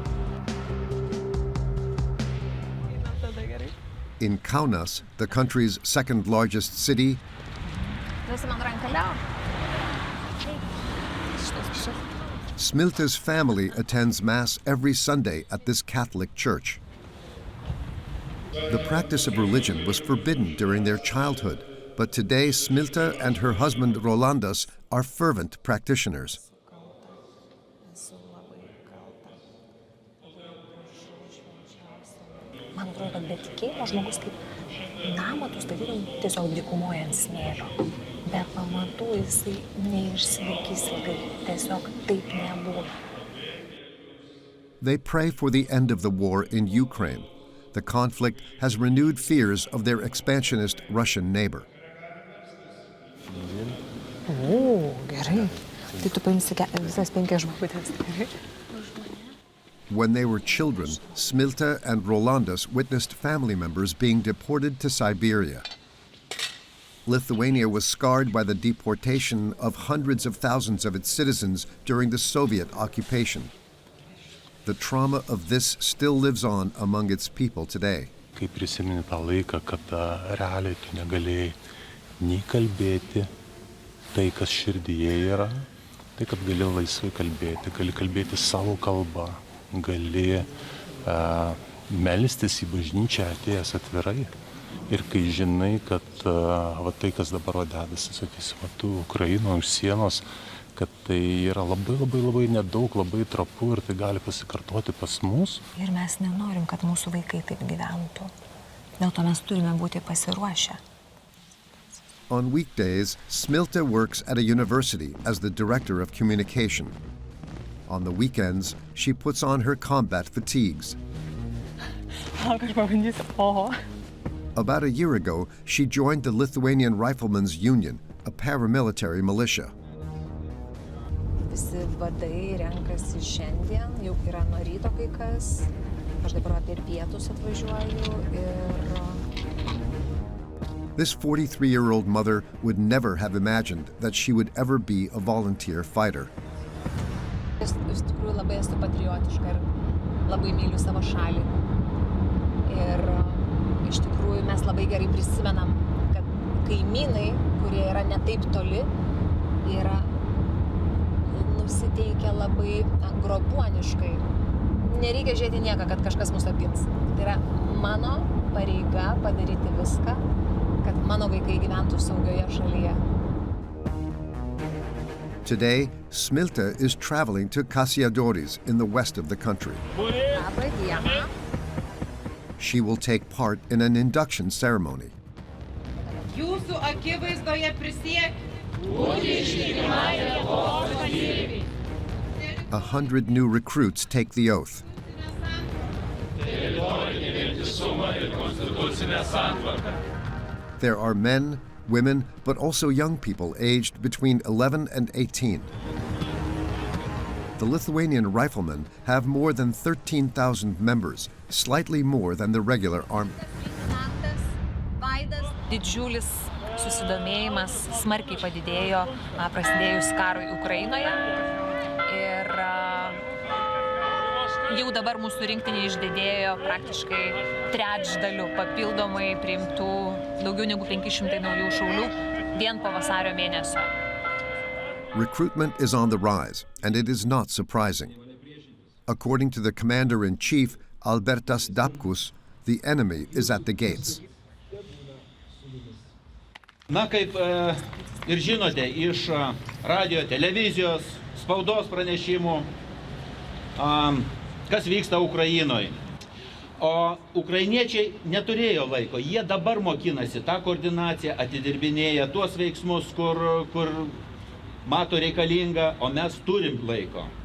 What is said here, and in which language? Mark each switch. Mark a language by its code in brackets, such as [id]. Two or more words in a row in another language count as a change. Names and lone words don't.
[en] In Kaunas, the country's second largest city, Smilta's family attends Mass every Sunday at this Catholic church. The practice of religion was forbidden during their childhood, but today Smilta and her husband Rolandas are fervent practitioners. [lt] Man atrodo, be tikėjimo žmogus kaip namą tu statytum tiesiog dykumoje ant smėlio. Be pamatų jisai neišsilaikys ilgai. Tiesiog taip nebūna. [en] They pray for the end of the war in Ukraine, The conflict has renewed fears of their expansionist Russian neighbor. [lt] O, gerai. Tai tu paimsi visas 5 žvaigždės, gerai? [en] When they were children, Smilta and Rolandas witnessed family members being deported to Siberia. Lithuania was scarred by the deportation of hundreds of thousands of its citizens during the Soviet occupation. The trauma of this still lives on among its people today. [lt] Kai prisimeni tą laiką, kada realiai tu negalėjai nei kalbėti tai, kas širdyje yra, tai, kad gali laisvai kalbėti, gali kalbėti savo kalbą, gali melstis į bažnyčią atėjęs atvirai. Ir kai žinai, kad va tai, kas dabar dedasi, sakysim, tu Ukrainoje už sienos, kad tai yra labai nedaug, labai trapu ir tai gali pasikartoti pas mus. Ir mes nenorim, kad mūsų vaikai taip gyventų. Dėl to mes turime būti pasiruošę. [en] On weekdays, Smilta works at a university as the director of communication. On the weekends, she puts on her combat fatigues. About a year ago, she joined the Lithuanian Riflemen's Union, a paramilitary militia. [lt] Visi vadai renkasi šiandien, jau yra nuo ryto kai kas. Aš dabar apie pietus atvažiuoju ir... [en] This 43-year-old mother would never have imagined that she would ever be a volunteer fighter. [lt] Iš tikrųjų labai esu patriotiška ir labai myliu savo šalį. Ir iš tikrųjų mes labai gerai prisimenam, kad kaimynai, kurie yra ne taip toli, yra nusiteikę labai grobuoniškai. Nereikia žiūrėti nieką, kad kažkas mus apgins. Tai yra mano pareiga padaryti viską, kad mano vaikai gyventų saugioje šalyje. [en] Today, Smilta is traveling to Kasiadoris in the west of the country. She will take part in an induction ceremony. [lt] Jūsų akivaizdoje prisiekiu. [en] 100 new recruits take the oath. There are men, women, but also young people aged between 11 and 18. The Lithuanian riflemen have more than 13,000 members, slightly more than the regular army. [lt] Didžiulis susidomėjimas smarkiai padidėjo prasidėjus karui Ukrainoje. Ir jau dabar mūsų rinktinė išdidėjo praktiškai trečdaliu papildomai priimtų daugiau negu 500 naujų šaulių vien po vasario mėnesio. [en] Recruitment is on the rise, and it is not surprising. According to the commander-in-chief, Albertas Dapkus, the enemy is at the gates. [lt] Na, kaip ir žinote, iš radio, televizijos, spaudos pranešimų, kas vyksta Ukrainoje. O ukrainiečiai neturėjo laiko, jie dabar mokinasi tą koordinaciją, atidirbinėja tuos veiksmus, kur mato reikalinga, o mes turim laiko.